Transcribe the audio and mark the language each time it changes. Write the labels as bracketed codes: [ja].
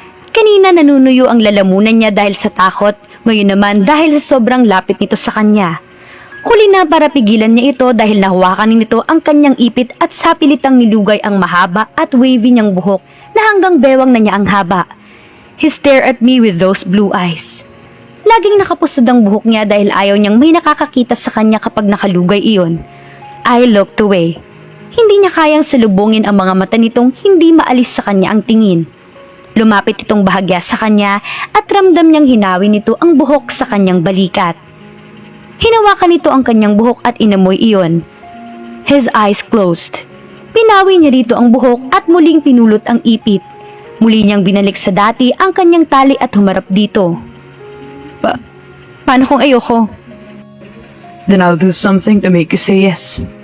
[tl] Kanina nanunuyo ang lalamunan niya dahil sa takot, ngayon naman dahil sa sobrang lapit nito sa kanya. Huli na para pigilan niya ito dahil nahawakan nito ang kanyang ipit at sapilitang nilugay ang mahaba at wavy niyang buhok na hanggang bewang na niya ang haba. [en] He stared at me with those blue eyes. [tl] Laging nakapusod ang buhok niya dahil ayaw niyang may nakakakita sa kanya kapag nakalugay iyon. [en] I looked away. [tl] Hindi niya kayang salubungin ang mga mata nitong hindi maalis sa kanya ang tingin. Lumapit itong bahagya sa kanya at ramdam niyang hinawi nito ang buhok sa kanyang balikat. Hinawakan nito ang kanyang buhok at inamoy iyon. [en] His eyes closed. [tl] Pinawi niya rito ang buhok at muling pinulot ang ipit. Muli niyang binalik sa dati ang kanyang tali at humarap dito. Paano kung ayoko? [en] Then I'll do something to make you say yes.